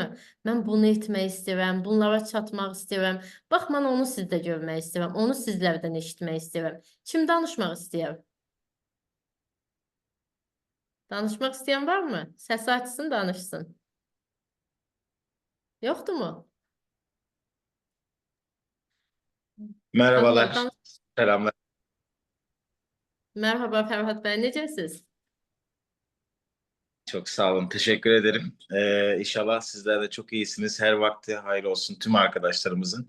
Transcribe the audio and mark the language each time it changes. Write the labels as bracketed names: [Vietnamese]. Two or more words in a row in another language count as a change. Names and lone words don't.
[Azerbaijani] Mən bunu etmək istəyirəm, bunlara çatmaq istəyirəm. Bax, mən onu sizdə görmək istəyirəm, onu sizlərdən eşitmək istəyirəm. Kim danışmaq istəyir? Danışmaq istəyən varmı? Səsi açsın, danışsın. Yoxdur mu? [Turkish] Merhabalar, [Azerbaijani] Xanımlar, [Turkish] selamlar. [Azerbaijani] Merhaba Ferhat bəy, necəsiz? [Turkish] Çok sağ olun, teşekkür ederim. İnşallah sizler de çok iyisiniz. Her vakti hayır olsun tüm arkadaşlarımızın.